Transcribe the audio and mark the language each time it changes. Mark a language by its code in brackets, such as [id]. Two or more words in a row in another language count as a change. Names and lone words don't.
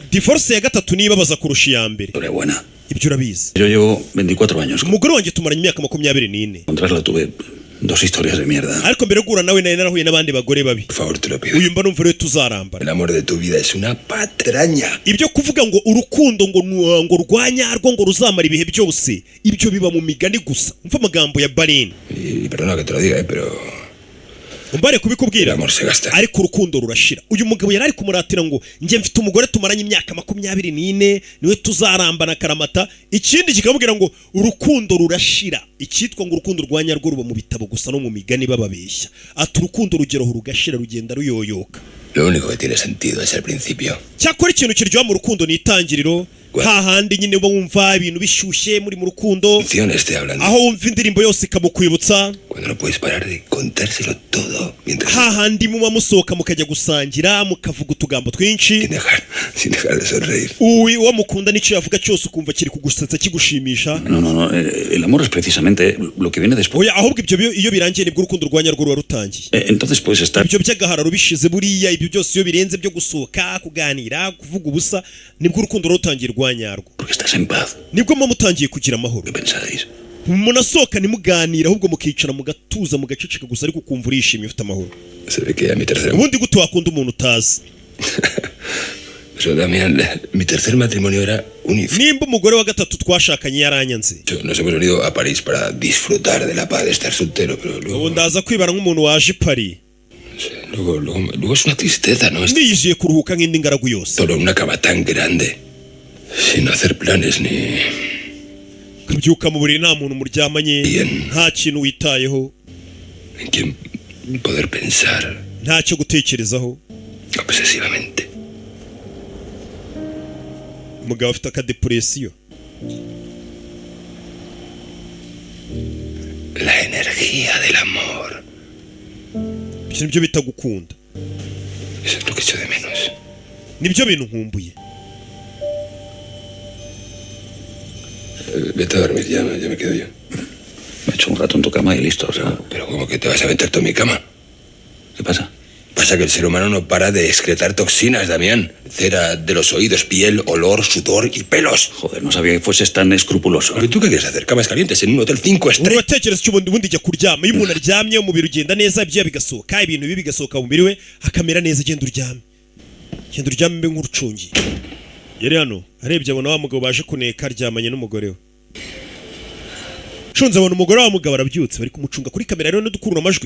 [rw] divorce ya gatatu niba baza kurusha iya mbere. Ibyo urabizi. [es] Yo llevo 24 años. [rw] Umugore wanjye tumaranye imyaka 24. [es] Contrasla tuve dos historias de mierda. [rw] Ariko mbere gura nawe narahuye n'abandi bagore babi. [es] Por favor, te lo pido. [rw] Uyu mba numva rero tuzarambana. [es] El amor de tu vida es una patraña. [rw] Ibyo kuvuga ngo urukundo ngo rwanya rwo ngo ruzamara ibihe byose. Ibyo biba mu migani gusa. Umva amagambo ya Barin. [es] Y perdona que te lo diga, pero [rw] umbare kubikubwira. [es] amor se gasta. [rw] Ariko urukundo rurashira. Uyu mugabo yari ari kumuratira ngo nje mfite umugore tumaranye imyaka 24 niwe tuzarambana karamata. Ikindi kikamubwira ngo urukundo rurashira. Icyitwa ngo urukundo rwanya rwo ruba mu bitabo gusa no mu migani bababeshya. Ati urukundo rugero rugashira rugenda ruyoyoka. [es] Lo único que tiene sentido es el principio. [rw] Cyakora ikintu kiryoha mu rukundo ni itangiriro. Hahandi nyine uba wumva ibintu bishyushye muri mu rukundo. Aho wumva indirimbo yose ikamukwibutsa. [es] Cuando no puedes parar de contárselo todo mientras [rw] hahandi muma musohoka mukajya gusangira mukavuga utugambo twinshi [es] sin dejar de sonreír. [rw] Uwi wo mukunda n'icyo yavuga cyose ukumva kiri kugusetsa kigushimisha. [es] No, el amor es precisamente lo que viene después. [rw] Oya ahubwo ibyo iyo birangiye nibwo urukundo rwanya rwo rutangiye. [es] Entonces puedes estar. [rw] Ibyo by'agahararo bishize buriya ibyo byose iyo birenze byo gusohoka kuganira kuvuga ubusa nibwo urukundo rutangiye rwanya rwo. [es] Porque estás en paz. [rw] Nibwo mutangiye kugira amahoro. [es] ¿Qué pensáis? [rw] Munasohoka nimuganira ahubwo mukicara mugatuza mugaceceka gusa ariko kumva urishimye ufite amahoro. [es] Se ve que a mi tercer. [rw] Ubundi gute wakunda umuntu utazi. [es] Pero también mi tercer matrimonio era un infierno. [rw] Nimba umugore wa gatatu twashakanye yaranyanze. [es] Nos hemos venido a París para disfrutar de la paz de estar soltero, pero luego [rw] ndaza kwibara nk'umuntu waje Paris. [es] Luego es una tristeza, ¿no? [rw] Ndiyijiye kuruhuka nk'indi ngaragu yose. [es] Solo una cama tan grande sin hacer planes ni [rw] kubyuka mu buriri nta muntu muryamanye nta kintu witayeho [es] en quien poder pensar [rw] nta cyo gutekerezaho [es] obsesivamente. [rw] Mugabo afite akadepresiyo. [es] La energía del amor. [rw] Nibyo bitagukunda. [es] Eso es lo que echo de menos. [rw] Nibyo bintu nkumbuye. [es] Vete a dormir, ya me quedo yo. Me echo un rato en tu cama y listo, o sea. Pero ¿cómo que te vas a meter tú en mi cama? ¿Qué pasa? Pasa que el ser humano no para de excretar toxinas, Damián. Cera de los oídos, piel, olor, sudor y pelos. Joder, no sabía que fueses tan escrupuloso. ¿Pero tú qué quieres hacer? ¿Camas calientes en un hotel 5 estrellas? [rw] Uratekereza cyo bundi jya kuryama. Iyo umuntu aryamye umubiri ugenda neza ibyo bigasohoka ibintu bibi bigasohoka mu mubiri we akamera neza genda uryame. Genda uryame mbe nk'urucungi. Yari hano arebye abona wa mugabo baje kuneka aryamanye n'umugore we. Shunze abona umugore wa mugabo arabyutse bari kumucunga kuri kamera rero no dukurura amajwi.